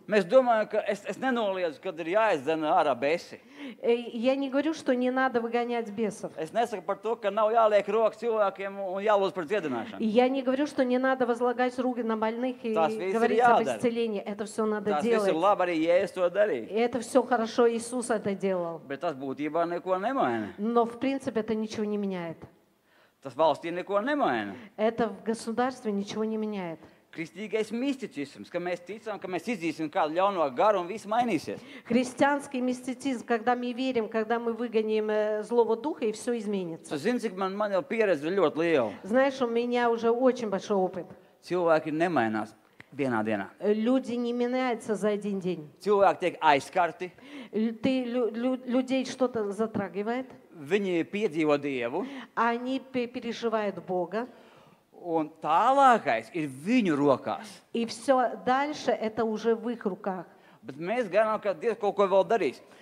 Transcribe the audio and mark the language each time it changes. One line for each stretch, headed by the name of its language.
Latvian: Mēs domājam, ka es nenoliedzu, kad ir jāizdzen ārā besi.
Russian: Я не говорю, что не надо выгонять бесов.
Latvian: Es nesaku par to, ka nav jāliek rokas cilvēkiem un jālūdz par dziedināšanu.
Russian: И я не говорю, что не надо возлагать руки на больных и
Latvian: Tas viss ir
Russian: говорить об
Latvian: jādara.
Russian: исцелении. Это все надо
Latvian: Tas viss ir
Russian: делать.
Latvian: labi, arī Jēzus to
Russian: И
Latvian: darīja.
Russian: это все хорошо, Иисус это делал.
Latvian: Bet tas būtībā neko nemaina.
Russian: Но в принципе это ничего не меняет.
Latvian: Tas valstī neko nemaina.
Russian: Это в государстве ничего не меняет.
Latvian: Kristīgais misticisms, ka mēs ticam, ka mēs izdzīsim kādu ļauno garu un viss mainīsies.
Russian: Христианский мистицизм, когда мы верим, когда мы выгоним злого духа, и все изменится.
Latvian: Tu zini, cik man jau pieredze ir ļoti liela.
Russian: Знаешь, у меня уже очень большой опыт.
Latvian: Cilvēki nemainās vienā dienā.
Russian: Люди не меняются за один день.
Latvian: Cilvēki tiek aizskarti,
Russian: Людей что-то затрагивает,
Latvian: viņi piedzīvo Dievu,
Russian: они переживают Бога,
Latvian: un tālākais ir viņu rokās.
Russian: и все дальше это уже в их руках.
Latvian: Bet mēs gaidām, ka Dievs kaut ko vēl darīs.